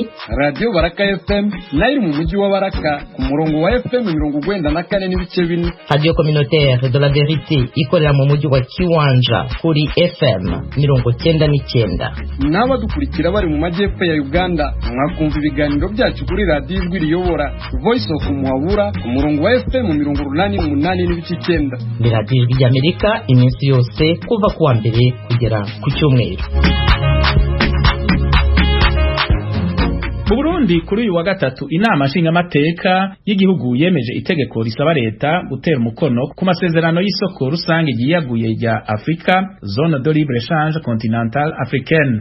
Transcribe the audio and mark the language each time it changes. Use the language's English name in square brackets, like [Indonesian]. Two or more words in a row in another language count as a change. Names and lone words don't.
[Kinyarwanda] Radio Baraka FM nayo mu mujyi wa Baraka ku murongo wa FM 94 n'ibice 4, Radio Communautaire de la Vérité ikorera mu mujyi wa Kiwanja kuri FM 99. N'abadukurikira bari mu majyepfo ya Uganda mwakumva ibiganiro byacu kuri Radio Ijwi Riyobora Voice of Muhabura ku murongo wa FM 88 n'ibice 9. Ni Radio Ijwi rya Amerika iminsi yose kuva kuwa mbere kugera ku cyumweru. Mu Burundi kuri uyu wa gatatu inama nshingamateka y'igihugu yemeje itegeko risaba leta gutera umukono ku masezerano y'isoko rusange yiyaguye rya Afrika Zone de Libre Échange Continentale Africaine.